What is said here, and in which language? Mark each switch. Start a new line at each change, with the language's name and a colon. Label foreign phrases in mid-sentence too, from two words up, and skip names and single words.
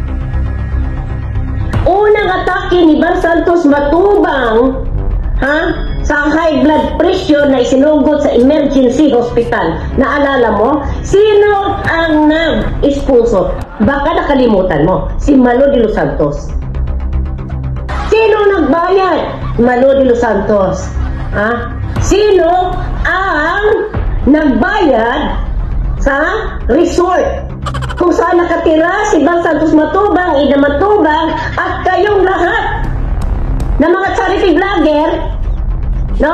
Filipino: Unang atake ni Bal Santos Matubang sa
English: high blood pressure
Filipino: na isinugod sa
English: emergency hospital.
Filipino: Naalala mo? Sino ang nag-sponsor? Baka nakalimutan mo. Si Malo de los Santos. Sino nagbayad? Malo de los Santos. Sino ang nagbayad sa resort kung saan nakatira si Bal Santos Matubang, Ida Matubang, at kayong lahat na mga
English: charity vlogger,
Filipino: no?